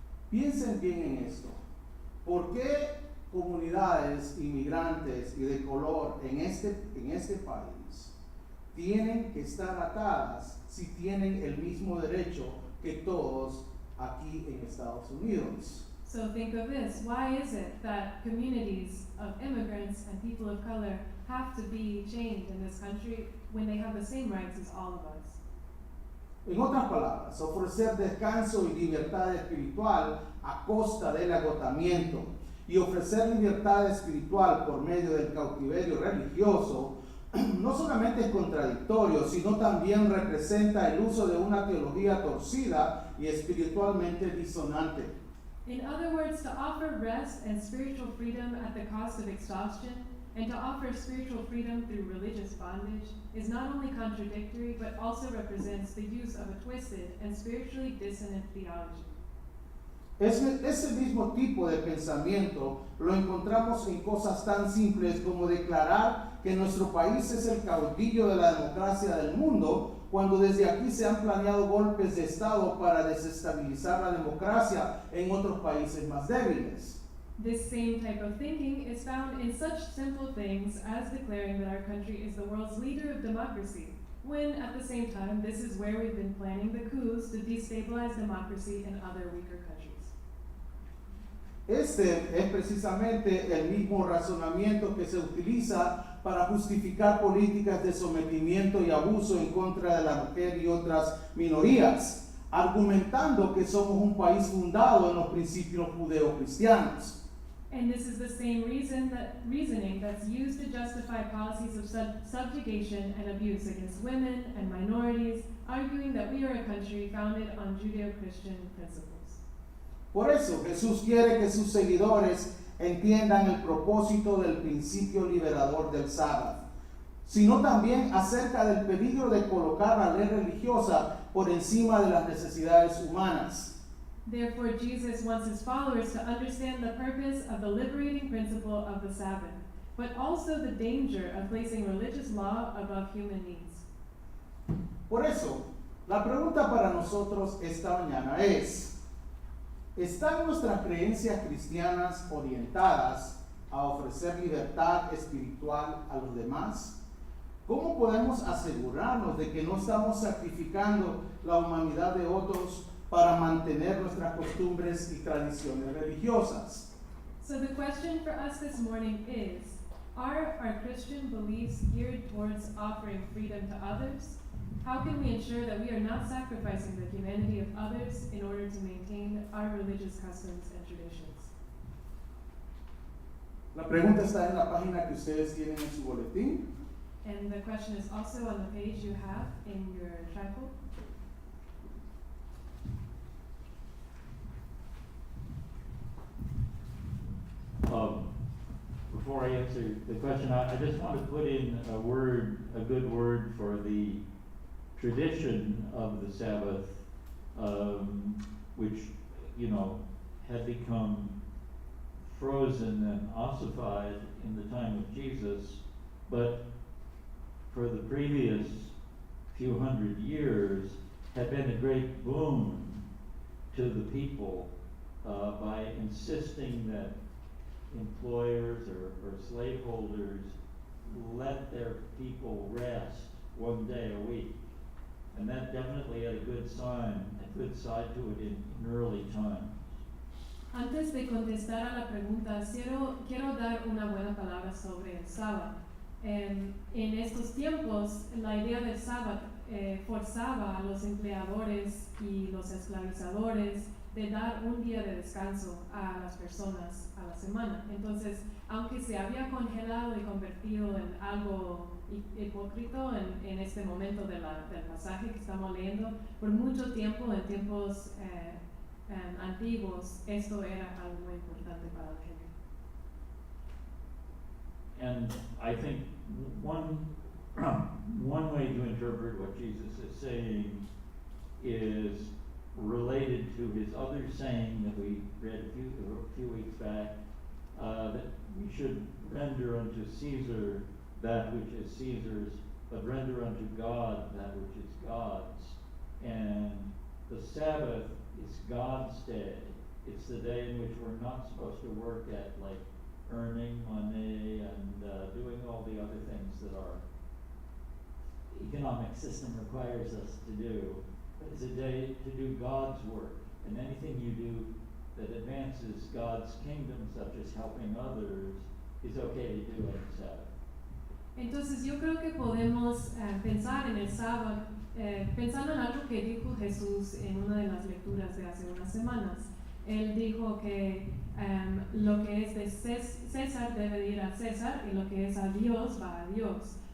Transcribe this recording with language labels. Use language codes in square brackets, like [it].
[es] Piensen bien en esto. ¿Por qué comunidades inmigrantes y de color en este país tienen que estar atadas si tienen el mismo derecho que todos aquí en Estados Unidos. [en] So think of this. Why is it that communities of immigrants and people of color have to be chained in this country when they have the same rights as all of us? [es] En otras palabras, ofrecer descanso y libertad espiritual a costa del agotamiento y ofrecer libertad espiritual por medio del cautiverio religioso no solamente es contradictorio, sino también representa el uso de una teología torcida y espiritualmente disonante. [en] In other words, to offer rest and spiritual freedom at the cost of exhaustion, and to offer spiritual freedom through religious bondage, is not only contradictory, but also represents the use of a twisted and spiritually dissonant theology. [es] Ese mismo tipo de pensamiento lo encontramos en cosas tan simples como declarar que nuestro país es el caudillo de la democracia del mundo, cuando desde aquí se han planeado golpes de Estado para desestabilizar la democracia en otros países más débiles. [en] This same type of thinking is found in such simple things as declaring that our country is the world's leader of democracy, when at the same time this is where we've been planning the coups to destabilize democracy in other weaker countries. [es] Este es precisamente el mismo razonamiento que se utiliza para justificar políticas de sometimiento y abuso en contra de la mujer y otras minorías, argumentando que somos un país fundado en los principios judeocristianos. [en] And this is the same reasoning that's used to justify policies of subjugation and abuse against women and minorities, arguing that we are a country founded on Judeo-Christian principles. [es] Por eso Jesús quiere que sus seguidores entiendan el propósito del principio liberador del sábado, sino también acerca del peligro de colocar la ley religiosa por encima de las necesidades humanas. [en] Therefore, Jesus wants his followers to understand the purpose of the liberating principle of the Sabbath, but also the danger of placing religious law above human needs. [es] Por eso, la pregunta para nosotros esta mañana es: ¿están nuestras creencias cristianas orientadas a ofrecer libertad espiritual a los demás? ¿Cómo podemos asegurarnos de que no estamos sacrificando la humanidad de otros para mantener nuestras costumbres y tradiciones religiosas? [en] So the question for us this morning is, are our Christian beliefs geared towards offering freedom to others? How can we ensure that we are not sacrificing the humanity of others in order to maintain our religious customs and traditions? [es] La pregunta está en la página que ustedes tienen en su boletín. [en] And the question is also on the page you have in your trifold. Before I answer the question, I just want to put in a good word for the tradition of the Sabbath, which, had become frozen and ossified in the time of Jesus, but for the previous few hundred years had been a great boon to the people by insisting that employers or slaveholders let their people rest one day a week. And that definitely had a good side to it in early times. [es] Antes de contestar a la pregunta, quiero dar una buena palabra sobre el sábado. En estos tiempos, la idea del sábado forzaba a los empleadores y los esclavizadores de dar un día de descanso a las personas a la semana. Entonces, aunque se había congelado y convertido en algo hipócrita en este momento del pasaje que estamos leyendo, por mucho tiempo, en tiempos antiguos, esto era algo muy importante para la gente. [en] And I think one way to interpret what Jesus is saying is related to his other saying that we read a few weeks back, that we should render unto Caesar that which is Caesar's, but render unto God that which is God's. And the Sabbath is God's day. It's the day in which we're not supposed to work at like earning money and doing all the other things that our economic system requires us to do. But it's a day to do God's work, and anything you do that advances God's kingdom, such as helping others, is okay to do on the Sabbath. [es] Entonces yo creo que podemos pensar en el sábado, pensando en algo que dijo Jesús en una de las lecturas de hace unas semanas. Él dijo que lo que es de César debe ir a César y lo que es a Dios va a Dios.